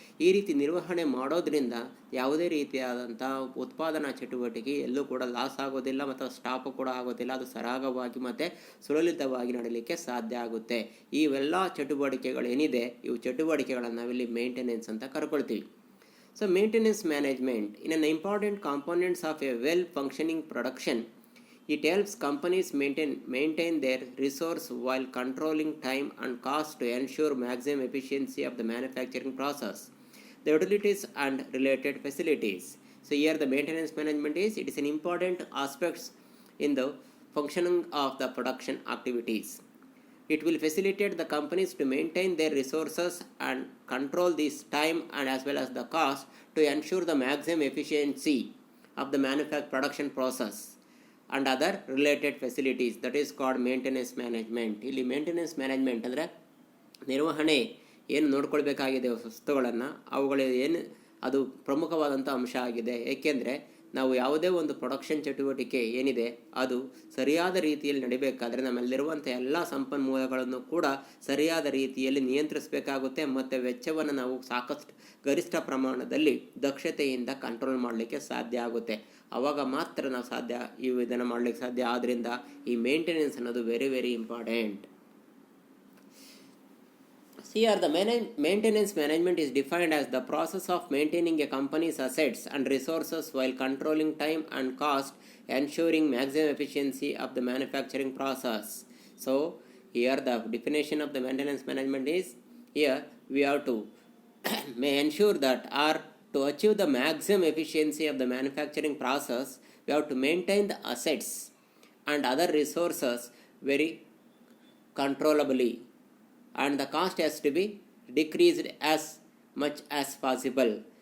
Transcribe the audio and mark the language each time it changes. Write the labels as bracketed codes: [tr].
[kn] ಈ ರೀತಿ ನಿರ್ವಹಣೆ ಮಾಡೋದ್ರಿಂದ ಯಾವುದೇ ರೀತಿಯಾದಂಥ ಉತ್ಪಾದನಾ ಚಟುವಟಿಕೆ ಎಲ್ಲೂ ಕೂಡ ಲಾಸ್ ಆಗೋದಿಲ್ಲ ಮತ್ತು ಸ್ಟಾಪ್ ಕೂಡ ಆಗೋದಿಲ್ಲ, ಅದು ಸರಾಗವಾಗಿ ಮತ್ತು ಸುಲಲಿತವಾಗಿ ನಡೀಲಿಕ್ಕೆ ಸಾಧ್ಯ ಆಗುತ್ತೆ. ಇವೆಲ್ಲ ಚಟುವಟಿಕೆಗಳೇನಿದೆ ಇವು ಚಟುವಟಿಕೆಗಳನ್ನು ನಾವಿಲ್ಲಿ ಮೇಂಟೆನೆನ್ಸ್ ಅಂತ ಕರ್ಕೊಳ್ತೀವಿ. [en] So maintenance management in an important components of a well-functioning production. It helps companies maintain their resource while controlling time and cost to ensure maximum efficiency of the manufacturing process, the utilities and related facilities. So here the maintenance management it is an important aspect in the functioning of the production activities. It will facilitate the companies to maintain their resources and control this time and as well as the cost to ensure the maximum efficiency of the production process and other related facilities. That is called maintenance management. [kn] ಇಲ್ಲಿ maintenance management ಅಂದರೆ ನಿರ್ವಹಣೆ ಏನು ನೋಡ್ಕೊಳ್ಬೇಕಾಗಿದೆ ವಸ್ತುಗಳನ್ನು, ಅವುಗಳ ಏನು ಅದು ಪ್ರಮುಖವಾದಂಥ ಅಂಶ ಆಗಿದೆ. ಏಕೆಂದರೆ ನಾವು ಯಾವುದೇ ಒಂದು ಪ್ರೊಡಕ್ಷನ್ ಚಟುವಟಿಕೆ ಏನಿದೆ ಅದು ಸರಿಯಾದ ರೀತಿಯಲ್ಲಿ ನಡಿಬೇಕಾದ್ರೆ ನಮ್ಮಲ್ಲಿರುವಂಥ ಎಲ್ಲ ಸಂಪನ್ಮೂಲಗಳನ್ನು ಕೂಡ ಸರಿಯಾದ ರೀತಿಯಲ್ಲಿ ನಿಯಂತ್ರಿಸಬೇಕಾಗುತ್ತೆ ಮತ್ತು ವೆಚ್ಚವನ್ನು ನಾವು ಸಾಕಷ್ಟು ಗರಿಷ್ಠ ಪ್ರಮಾಣದಲ್ಲಿ ದಕ್ಷತೆಯಿಂದ ಕಂಟ್ರೋಲ್ ಮಾಡಲಿಕ್ಕೆ ಸಾಧ್ಯ ಆಗುತ್ತೆ. ಆವಾಗ ಮಾತ್ರ ನಾವು ಇದನ್ನು ಮಾಡಲಿಕ್ಕೆ ಸಾಧ್ಯ. ಆದ್ದರಿಂದ ಈ ಮೇಂಟೆನೆನ್ಸ್ ಅನ್ನೋದು [en] Very very important. Here the maintenance management is defined as the process of maintaining a company's assets and resources while controlling time and cost, ensuring maximum efficiency of the manufacturing process. So here the definition of the maintenance management is, here we have to may ensure that or to achieve the maximum efficiency of the manufacturing process, we have to maintain the assets and other resources very controllably, and the cost has to be decreased as much as possible.